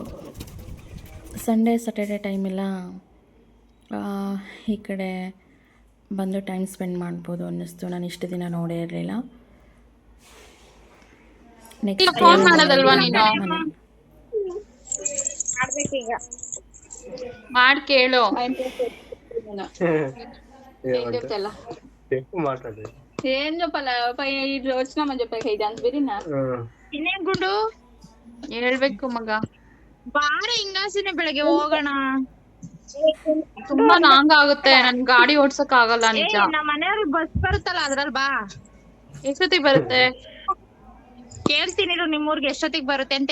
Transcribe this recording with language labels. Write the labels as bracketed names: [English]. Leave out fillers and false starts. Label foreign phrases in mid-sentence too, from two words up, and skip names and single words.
[English] Sunday Saturday [Kannada] ಟೈಮೆಲ್ಲ ಈ ಕಡೆ ಬಂದು [English] time spend [Kannada] ಮಾಡ್ಬೋದು ಅನ್ನಿಸ್ತು. ನಾನು ಇಷ್ಟು ದಿನ ನೋಡೇ ಇರಲಿಲ್ಲ. ನೆಕ್ಸ್ಟ್ ಫೋನ್ ಮಾಡೋದಲ್ವಾ ನೀನು? ಮಾಡಿ ಕೇಳು. [Telugu] ఏం చెప్పాలా వచ్చినామని చెప్పాక ఇది అంత [Kannada] ಬಿರಿನಾ ಇನ್ನೇನ್ ಗುಂಡು ಹೇಳ್ಬೇಕು ಮಗ. ಬಾರ ಹಿಂಗಾಸಿನ ಬೆಳಗ್ಗೆ ಹೋಗೋಣ. ತುಂಬಾ ಲಾಂಗ್ ಆಗುತ್ತೆ, ನನ್ ಗಾಡಿ ಓಡ್ಸಕ್ ಆಗಲ್ಲ. ನಿಜ ನಮ್ಮ ಮನೆಯವ್ರಿಗೆ ಬಸ್ ಬರುತ್ತಲ್ಲ, ಅದ್ರಲ್ಲಿ ಬಾ. ಎಷ್ಟೊತ್ತಿಗೆ ಬರುತ್ತೆ ಕೇಳ್ತೀನಿ ನಿಮ್ಮೂರ್ಗೆ ಎಷ್ಟೊತ್ತಿಗೆ ಬರುತ್ತೆ ಅಂತ.